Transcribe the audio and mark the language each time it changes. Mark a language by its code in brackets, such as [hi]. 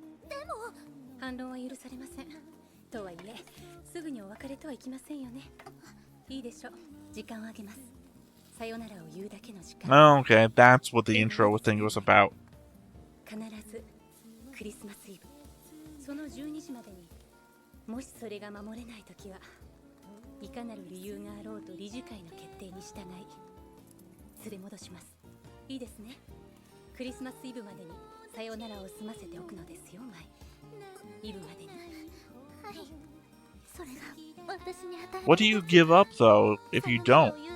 [ja] でも反論は許されませんとはいえすぐにお別れとはいきませんよねいいでしょう時間をあげますさよならを言うだけの時間 [en] Oh, okay. That's what the intro thing was about. [ja] 必ずクリスマスイブその12時までにもしそれが守れないときはいかなる理由があろうと理事会の決定に従い連れ戻しますいいですねクリスマスイブまでにさよならを済ませておくのですよマイイブまでにはいそれが私に与え [en] What do you give up, though, if you don't?